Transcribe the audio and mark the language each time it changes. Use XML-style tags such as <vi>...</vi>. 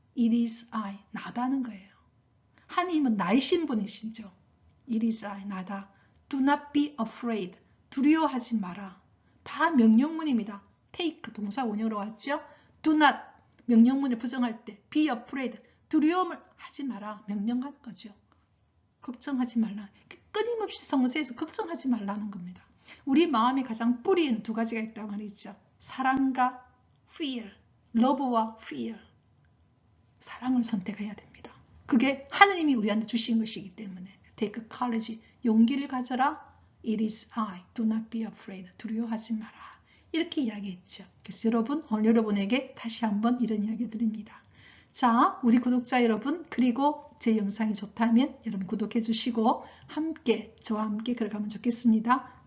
<en>It is I,</en> <ko>나다는 거예요. 하나님은 나이신 분이시죠.</ko> <en>It is I,</en> <ko>나다.</ko> <en>Do not be afraid,</en> <ko>두려워하지 마라. 다 명령문입니다. take 동사 원형으로 왔죠. Do not 명령문을 부정할 때</ko> <en>be afraid</en> <ko>두려움을 하지 마라 명령한 거죠. 걱정하지 말라. 끊임없이 성서에서 걱정하지 말라는 겁니다. 우리 마음에 가장 뿌리는 두 가지가 있다고 말이죠. 사랑과 fear, love와 fear. 사랑을 선택해야 됩니다. 그게 하느님이 우리한테 주신 것이기 때문에</ko> <en>take courage,</en> <ko>용기를 가져라.</ko> <en>It is I, do not be afraid,</en> <ko>두려워하지 마라. 이렇게 이야기했죠. 그래서 여러분, 오늘 여러분에게 다시 한번 이런 이야기 드립니다. 자, 우리 구독자 여러분, 그리고 제 영상이 좋다면 여러분 구독해 주시고 함께 저와 함께 걸어가면 좋겠습니다. 구독과 좋아요 그리고 알람 설정까지 부탁드립니다.</ko>